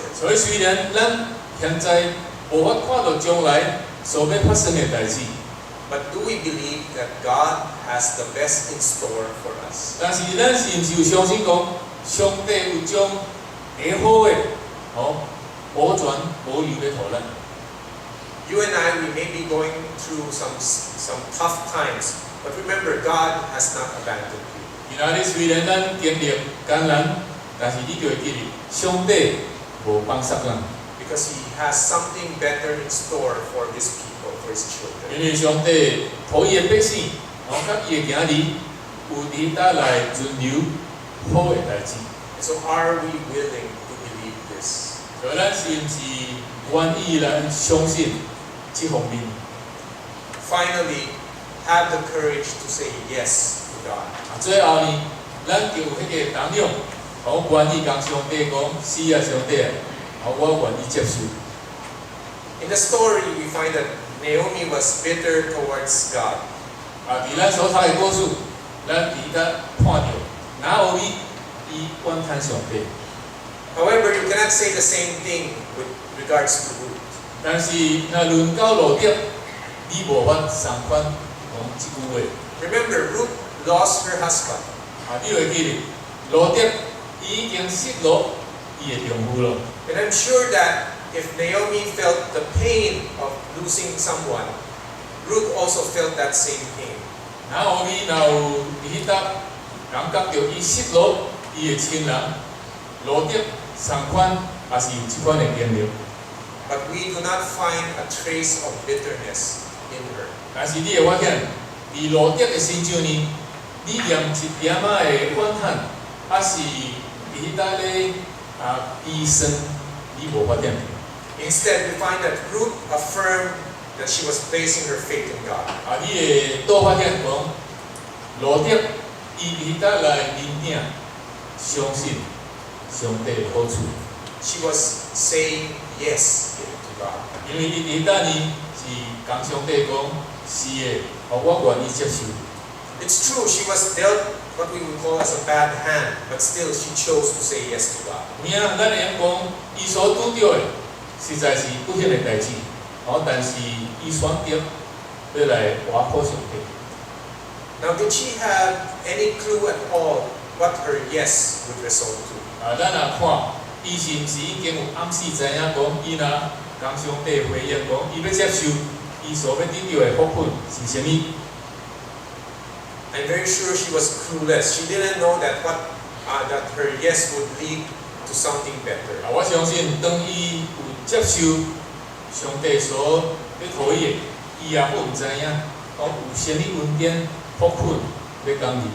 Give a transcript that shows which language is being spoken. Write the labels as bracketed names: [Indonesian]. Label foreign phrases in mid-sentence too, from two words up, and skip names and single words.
[Min Nan Chinese] 所以虽然咱现在无法看到将来所要发生的代志， [English] But do we believe that God has the best in store for us? [Min Nan Chinese] 但是咱是毋是有相信讲，上帝有将最好的保存保留咧互咱？ [English] You and I, we may be going through some tough times, but remember, God has not abandoned you. [Min Nan Chinese] 今仔日虽然咱经历艰难，但是你就会记得，上帝无放弃咱。 [English] Because He has something better in store for His people, for His children. [Min Nan Chinese] 因为上帝互伊的百姓，甲伊的囝儿，有伫带来存留好的代志。 [English] So are we willing to believe this? [Min Nan Chinese] 所以咱是毋是愿意来相信这方面？ [English] Finally, have the courage to say yes to God. [Min Nan Chinese] 最后呢，咱就有迄个胆量，愿意甲上帝讲：是啊，上帝啊，我愿意接受。 [English] In the story, we find that Naomi was bitter towards God. [Min Nan Chinese] 伫咱所读的故事，咱伫甲看到，拿俄米伊怨叹上帝。 [English] However, you cannot say the same thing with regards to Ruth. [Min Nan Chinese] 但是若论到路德，你无法相反讲即句话。 [English] Remember, Ruth lost her husband. [Min Nan Chinese] 你会记得，路德已經失落伊嘅丈夫咯。 [English] And I'm sure that if Naomi felt the pain of losing someone, Ruth also felt that same pain. [Min Nan Chinese] 那俄米若有伫迄搭感覺到伊失落伊嘅親人，路德相反也是有即款嘅經歷。 [English] But we do not find a trace of bitterness in her. [Min Nan Chinese] 但是你會發現，伫路德嘅身上呢，你連一點仔嘅怨恨，還是伫迄搭咧悲傷，你無發現。 [English] Instead, we find that Ruth affirmed that she was placing her faith in God. [Min Nan Chinese] 你会多发现讲，罗德伊伫搭来认定，相信上帝的好处， [English] She was saying yes to God. [Min Nan Chinese] 因为伊伫搭呢是讲上帝讲是的，我愿意接受。 [English] It's true, she was dealt what we would call as a bad hand, but still she chose to say yes to God. [Min Nan Chinese] 有影咱会晓讲，伊所拄着的实在是不幸的代志，但是伊选择要来活靠上帝。 [English] Now, did she have any clue at all what her yes would result to? [Min Nan Chinese] 咱若看，伊是毋是已经有暗示知影讲，伊若讲上帝回应讲，伊要接受伊所要得到的福分是啥物？ [English] I'm very sure she was clueless. She didn't know that that her yes would lead to something better. [Min Nan Chinese] 我相信，当伊有接受上帝所要予伊的，伊也不毋知影，有啥物恩典、福分要讲伊。